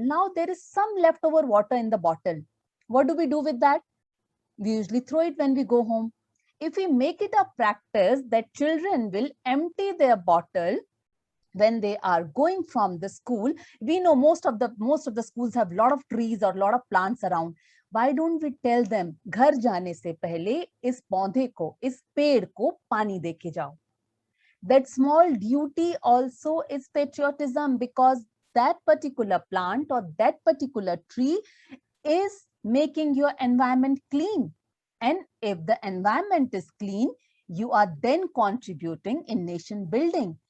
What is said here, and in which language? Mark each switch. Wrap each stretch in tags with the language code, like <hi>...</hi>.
<en>Now there is some leftover water in the bottle. What do we do with that? We usually throw it when we go home. If we make it a practice that children will empty their bottle when they are going from the school, we know most of the schools have a lot of trees or a lot of plants around. Why don't we tell them,</en> <hi>घर जाने से पहले इस पौधे को, इस पेड़ को पानी दे के जाओ?</hi> <en>That small duty also is patriotism, because that particular plant or that particular tree is making your environment clean. And if the environment is clean, you are then contributing in nation building.</en>